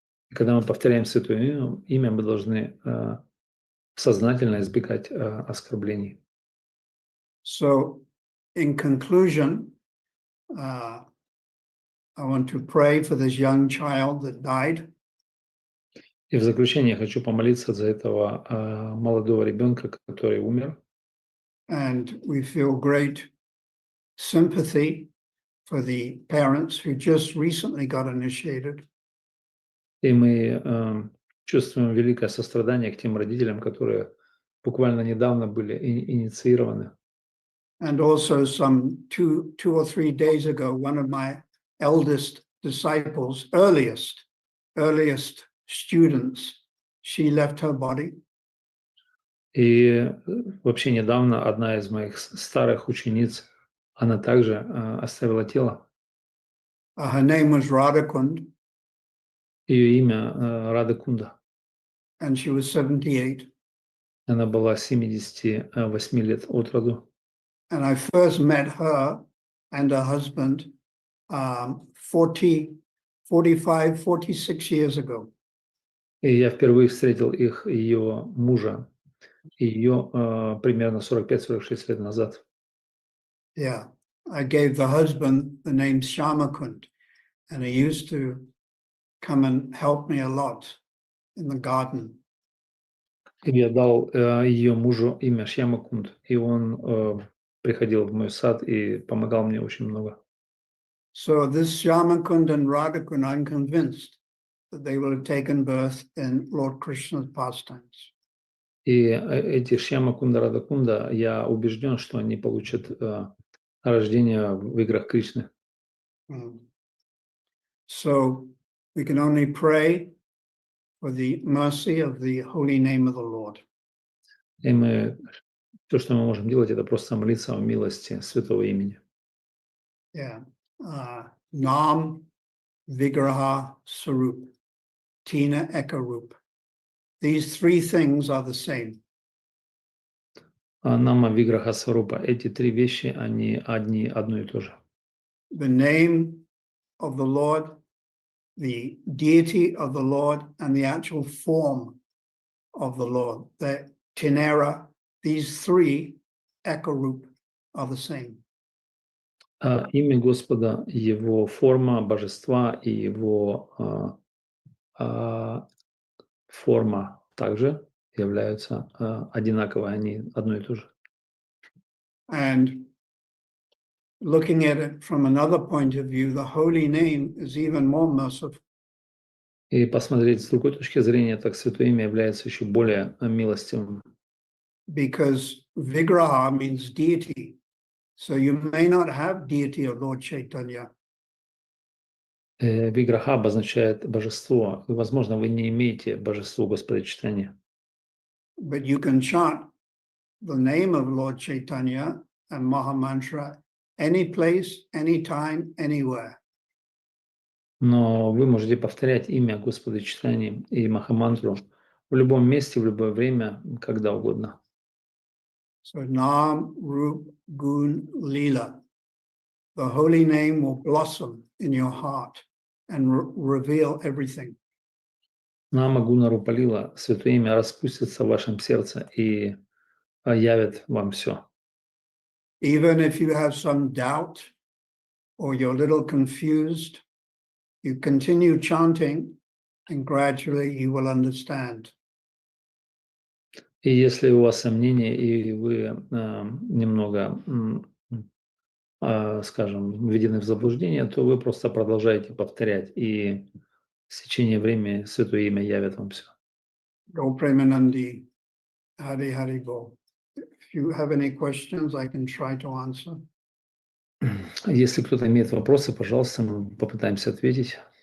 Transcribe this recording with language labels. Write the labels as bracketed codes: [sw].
[ru] И когда мы повторяем Святое Имя, мы должны сознательно избегать оскорблений. [en] So, in conclusion, I want to pray for this young child that died. [ru] И в заключение я хочу помолиться за этого молодого ребенка, который умер. [en] And we feel great sympathy for the parents who just recently got initiated. [ru] И мы чувствуем великое сострадание к тем родителям, которые буквально недавно были инициированы. [en] And also some two or 3 days ago, one of my eldest disciples, earliest students, she left her body. [ru] И вообще недавно одна из моих старых учениц, она также оставила тело. [en] Her name was Radhakund, [ru] Ее имя Рада Кунда. [en] and she was 78. [ru] Она была 78 лет от роду. [en] And I first met her and her husband 46 years ago. [ru] И я впервые встретил ее мужа, ее примерно 45-46 лет назад. [en] Yeah, I gave the husband the name Shyamakund, and he used to come and help me a lot in the garden. [ru] И я дал ее мужу имя Шьямакунд, и он приходил в мой сад и помогал мне очень много. [en] So this Shyamakund and Radhakund, I'm convinced that they will have taken birth in Lord Krishna's pastimes. [ru] И эти Шьямакунда, Радакунда, я убежден, что они получат рождение в играх Кришны. [en] So we can only pray for the mercy of the holy name of the Lord. [ru] И все, что мы можем делать, это просто молиться о милости святого имени. [bn] Yeah. Nam Vigraha Sarup, Tina Ekarup. [en] These three things are the same. [bn] Нама Виграха Сварупа. [ru] Эти три вещи, они одно и то же. [en] The name of the Lord the deity of the Lord and the actual form of the Lord. The Tinera, these three Ekarup are the same. [ru] Имя Господа, Его форма божества и Его форма также являются одинаковые, они одно и то же. [en] And looking at it from another point of view, the holy name is even more merciful. [ru] И посмотреть с другой точки зрения, так Святое Имя является еще более милостивым. [en] Because Vigraha means deity. So you may not have deity of Lord Chaitanya, [ru] Виграха обозначает божество. И, возможно, вы не имеете божество Господа Чайтаньи. [en] but you can chant the name of Lord Chaitanya and Mahamantra any place, anytime, anywhere. [ru] Но вы можете повторять имя Господа Чайтаньи и Махамантру в любом месте, в любое время, когда угодно. [en] So Nam, Rup, Gun, Lila. The holy name will blossom in your heart and reveal everything. [ru] Нама Гуна Рупалила, Святое Имя распустится в вашем сердце и явит вам все. [en] Even if you have some doubt or you're a little confused, you continue chanting and gradually you will understand. [ru] И если у вас сомнения, и вы немного, скажем, введены в заблуждение, то вы просто продолжаете повторять, и в течение времени Святое Имя явит вам все. [bn] Go Premanandi, Hari Hari Bo. [en] If you have any questions, I can try to answer. [ru] Если кто-то имеет вопросы, пожалуйста, мы попытаемся ответить.